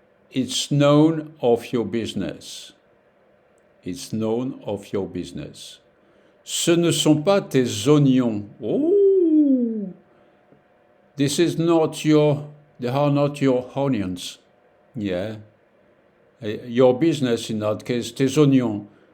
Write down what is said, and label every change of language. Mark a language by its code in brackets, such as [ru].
[en] It's none of your business. It's none of your business. [fr] Ce ne sont pas tes oignons. [en] Oh, they are not your onions. Yeah. Your business in that case, [fr] tes oignons.